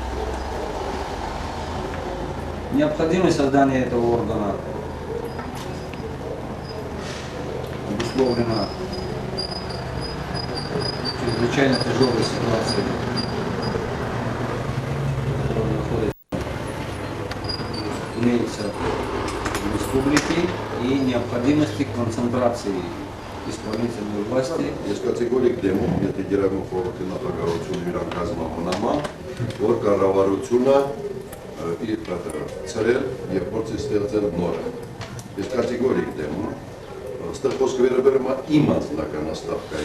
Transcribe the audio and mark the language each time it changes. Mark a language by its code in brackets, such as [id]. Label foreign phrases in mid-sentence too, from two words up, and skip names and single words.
[ru] Необходимость создания этого органа обусловлена чрезвычайно тяжелой ситуацией, которая находится, имеется в республике, и необходимости концентрации исполнительной власти. [hy] Ես կատեգորիկ դեմ եմ, եթե գերագույն նախագահությունը իրան կազմավորնամա, որ կառավարությունը իր ծրել եւ փորձի ստեղծել նորը։ Ես կատեգորիկ դեմ եմ։ Այստեղ խոսքը վերաբերում է իմ անձնական աստավկայի